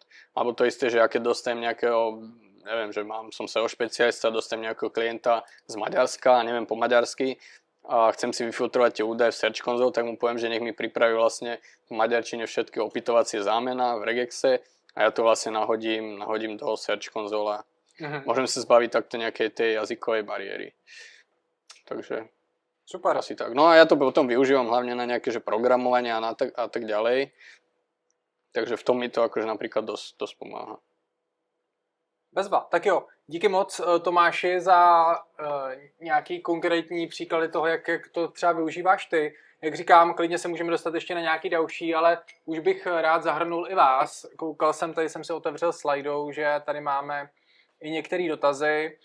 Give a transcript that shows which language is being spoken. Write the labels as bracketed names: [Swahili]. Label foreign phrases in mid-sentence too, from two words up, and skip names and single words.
[Slovak] Alebo to isté, že ja keď dostanem nejakého, neviem, že som SEO špecialista, dostanem nejakého klienta z Maďarska a neviem po maďarsky a chcem si vyfiltrovať tie údaje v Search Console, tak mu poviem, že nech mi pripraví vlastne v maďarčine všetky opytovacie zámena v regexe a ja to vlastne nahodím do Search Console. Môžem sa zbaviť takto nejakej tej jazykovej bariéry. Takže super. Asi tak. No a ja to potom využívam hlavne na nejaké že programovanie a tak ďalej. Takže v tom mi to akože napríklad dosť pomáha. [Czech] Bezva. Tak jo, díky moc Tomáši za nějaký konkrétní příklady toho, jak to třeba využíváš ty. Jak říkám, klidně se můžeme dostat ještě na nějaký další, ale už bych rád zahrnul i vás. Koukal jsem, tady jsem si otevřel slajdou, že tady máme i některé dotazy.